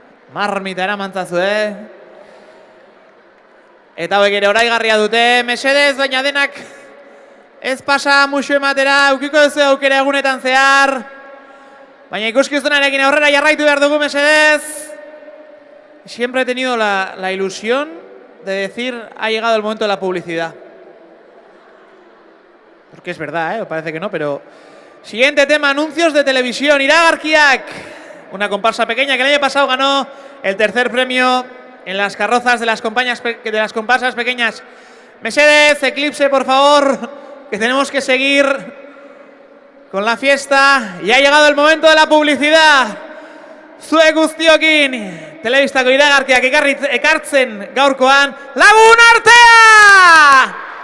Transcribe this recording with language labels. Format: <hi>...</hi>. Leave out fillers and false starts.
<eu>Marmita eramantzazu, Eta hauek ere oraigarria dute, mesedez, baina denak ez pasa musu ematera, eukiko duzu aukera egunetan zehar. Baina ikuskizunarekin aurrera jarraitu behar dugu, mesedez.</eu> <es>Siempre he tenido la ilusión de decir, ha llegado el momento de la publicidad. Porque es verdad, parece que no, pero... Siguiente tema, anuncios de televisión. Iragarkiak, una comparsa pequeña que el año pasado ganó el tercer premio en las carrozas de las comparsas pequeñas.</es> <eu>Mesedez,</eu> <es>Eclipse, por favor, que tenemos que seguir con la fiesta. Y ha llegado el momento de la publicidad.</es> <eu>Zuek guztiokin, telebistako iragarkiak ekartzen gaurkoan, Lagun Artea!</eu>